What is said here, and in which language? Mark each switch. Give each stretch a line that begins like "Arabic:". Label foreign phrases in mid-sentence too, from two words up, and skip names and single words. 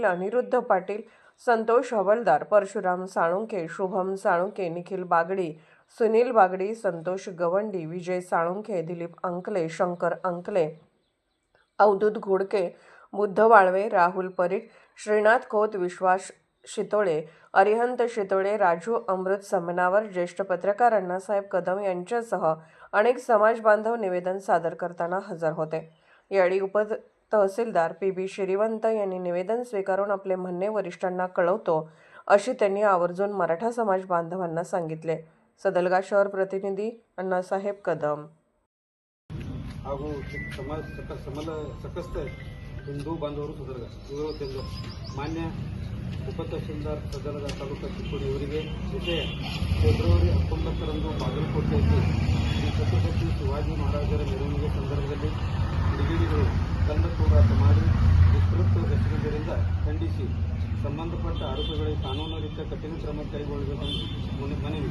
Marathi: अनिरुद्ध पाटील, संतोष हवलदार, परशुराम साळुंखे, शुभम साळुंखे, निखिल बागडी, सुनील बागडी, संतोष गवंडी, विजय साळुंखे, दिलीप अंकले, शंकर अंकले, अवधूत घोडके, बुद्ध वाळवे, राहुल परीट, श्रीनाथ खोत, विश्वास शितोळे, अरिहंत शितोळे, राजू अमृत समनावर, ज्येष्ठ पत्रकार अण्णासाहेब कदम यांच्यासह अनेक समाज बांधव निवेदन सादर करताना हजर होते। यावेळी उपतहसीलदार पी.बी. श्रीवंत यांनी निवेदन स्वीकारून आपले म्हणणे वरिष्ठांना कळवतो अशी त्यांनी आवर्जून मराठा समाज बांधवांना सांगितले। सदलगा शहर प्रतिनिधी अण्णासाहेब कदम।
Kannada: ಹಾಗೂ सकस्त ಹಿಂದೂ ಬಾಂಧವರು ಸದಲಗ ಇವರು ಮಾನ್ಯ ಉಪತಹಸೀಲ್ದಾರ್ ಸದಲಗ ತಾಲೂಕು ಚಿಕ್ಕೋಡಿ ಇವರಿಗೆ ವಿಷಯ ಫೆಬ್ರವರಿ 19ರಂದು ಬಾಗಲಕೋಟೆಯಲ್ಲಿ ಶ್ರೀ ಛತ್ರಪತಿ ಶಿವಾಜಿ ಮಹಾರಾಜರ ಮೆರವಣಿಗೆ ಸಂದರ್ಭದಲ್ಲಿ ಕಿಡಿಗೇಡಿಗಳು ಕಲ್ಲ ತೂರಾಟ ಮಾಡಿ ವಿಸ್ತೃತ ಎಸಗಿದ್ದರಿಂದ ಖಂಡಿಸಿ ಸಂಬಂಧಪಟ್ಟ ಆರೋಪಿಗಳಿಗೆ ಕಾನೂನು ರೀತಿಯ ಕಠಿಣ ಕ್ರಮ ಕೈಗೊಳ್ಳಬೇಕೆಂದು ಮನವಿ।